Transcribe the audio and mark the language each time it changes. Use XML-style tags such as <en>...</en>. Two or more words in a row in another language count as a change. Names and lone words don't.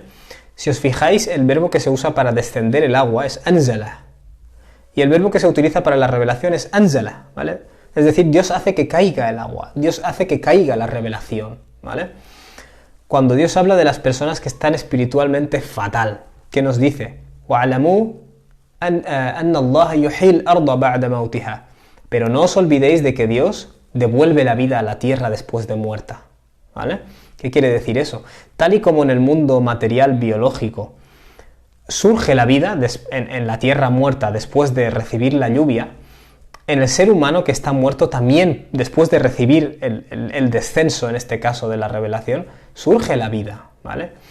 <es>Si os fijáis, el verbo que se usa para descender el agua es anzala, y el verbo que se utiliza para la revelación es anzala, ¿vale? Es decir, Dios hace que caiga el agua, Dios hace que caiga la revelación, ¿vale? Cuando Dios habla de las personas que están espiritualmente fatal, ¿qué nos dice?</es> <ar>وَعْلَمُوا أَنَّ اللَّهَ يُحْيِي الْأَرْضَ بَعْدَ مَوْتِهَا.</ar> <es>Pero no os olvidéis de que Dios devuelve la vida a la tierra después de muerta, ¿vale? ¿Qué quiere decir eso? Tal y como en el mundo material biológico surge la vida en la tierra muerta después de recibir la lluvia, en el ser humano que está muerto también, después de recibir el descenso, en este caso de la revelación, surge la vida, ¿vale?</es>